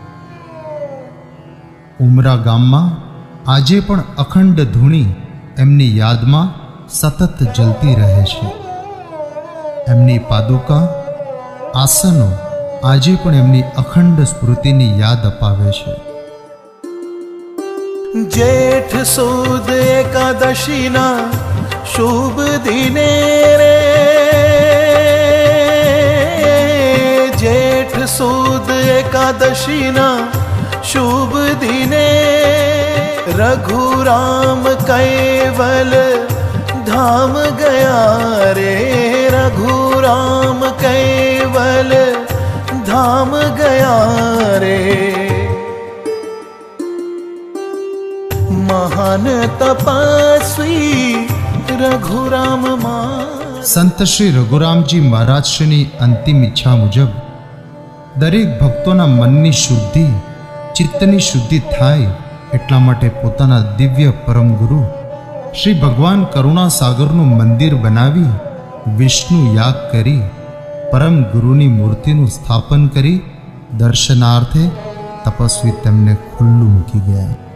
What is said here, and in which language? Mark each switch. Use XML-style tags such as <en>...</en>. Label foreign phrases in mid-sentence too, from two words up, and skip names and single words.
<gu>ઉમરા ગામમાં આજે પણ અખંડ ધૂણી એમની યાદમાં સતત જલતી રહે છે. એમની પાદુકા, આસનો આજે પણ એમની અખંડ સ્મૃતિની યાદ અપાવે છે. જેઠ સુદ એકાદશી ના શુભ દિને રે, જેઠ સુદ એકાદશી ના શુભ દિને રઘુરામ કૈવલ ધામ ગયા રે, રઘુરામ કૈવલ ધામ ગયા રે. મહાન તપસ્વી રઘુરામ સંત શ્રી રઘુરામજી મહારાજશ્રીની અંતિમ ઈચ્છા મુજબ દરેક ભક્તોના મનની શુદ્ધિ, ચિત્તની શુદ્ધિ થાય એટલા માટે પોતાના દિવ્ય પરમ ગુરુ શ્રી ભગવાન કરુણા સાગરનું મંદિર બનાવી વિષ્ણુ યાગ કરી પરમ ગુરુની મૂર્તિનું સ્થાપન કરી દર્શનાર્થે તપસ્વી તેમને ખુલ્લું મૂકી ગયા.</gu>